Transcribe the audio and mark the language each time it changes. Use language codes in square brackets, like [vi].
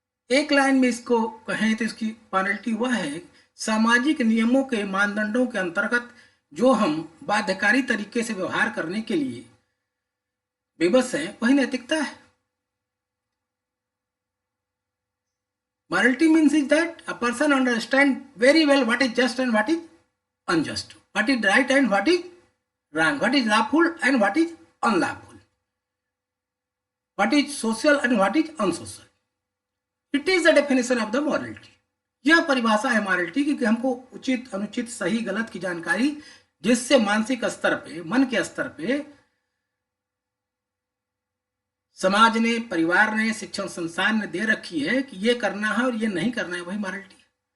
[hi] एक लाइन में इसको कहें तो इसकी पेनल्टी वह है सामाजिक नियमों के मानदंडों के अंतर्गत जो हम बाध्यकारी तरीके से व्यवहार करने के लिए विवश हैं, वही नैतिकता है। [en] Morality means is that a person understand very well what is just and what is unjust, what is right and what is wrong, what is lawful and what is unlawful, what is social and what is unsocial. It is the definition of the morality. [hi] यह परिभाषा है morality की कि हमको उचित अनुचित सही गलत की जानकारी, जिससे मानसिक स्तर पे, मन के स्तर पे समाज ने, परिवार ने, शिक्षण संस्थान ने दे रखी है कि ये करना है और ये नहीं करना है, वही मॉरलिटी है।